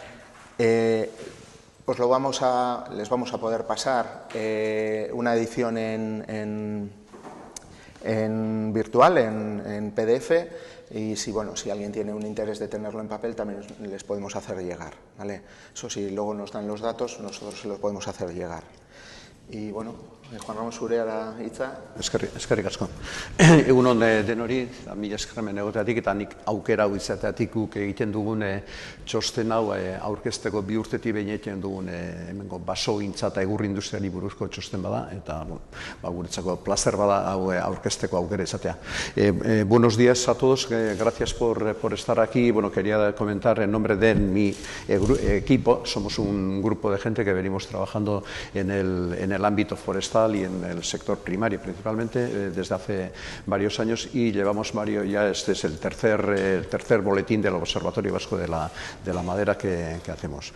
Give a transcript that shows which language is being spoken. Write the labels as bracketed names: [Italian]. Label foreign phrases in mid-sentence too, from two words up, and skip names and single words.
[Spanish] Pues les vamos a poder pasar una edición en virtual, en PDF, y si alguien tiene un interés de tenerlo en papel, también les podemos hacer llegar, ¿vale? Eso sí, luego nos dan los datos, nosotros se los podemos hacer llegar. Y bueno, Juan Ramón [Basque] zurea hitza. Eskerrik asko. Egun on denori, mila esker hemen egoteatik, eta nik aukera hau izateatik guk egiten dugun txosten hau aurkezteko 2 urtetik behin egiten dugun hemengo basogintza eta egur industriari buruzko txosten bada, eta guretzako placer bada hau aurkezteko aukera izatea. [Spanish] Buenos días a todos, gracias por estar aquí. Bueno, quería comentar en nombre de mi equipo, somos un grupo de gente que venimos trabajando en el ámbito forestal y en el sector primario principalmente desde hace varios años, y llevamos ya este es el tercer boletín del Observatorio Vasco de la Madera que hacemos.